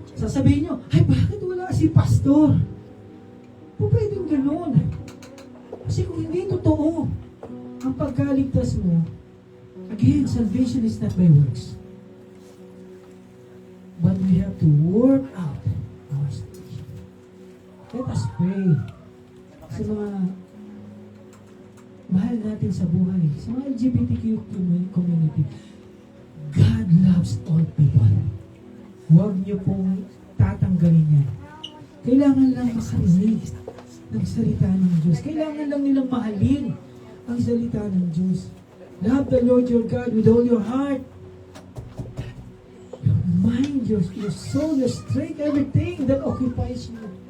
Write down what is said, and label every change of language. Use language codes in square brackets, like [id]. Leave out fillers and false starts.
[tl] Sasabihin nyo, ay bakit wala si pastor? O pwedeng ganun. Kasi kung hindi totoo ang pagkaligtas mo, again, [en] salvation is not by works. But we have to work out our salvation. Let us pray [tl] sa mga mahal natin sa buhay, sa mga LGBTQ community. [en] God loves all people. [tl] Huwag niyo pong tatanggalin yan. Kailangan lang makarinig ng salita ng Diyos. Kailangan lang nilang mahalin ang salita ng Diyos. [en] Love the Lord your God with all your heart, your mind, your soul, your strength, everything that occupies you.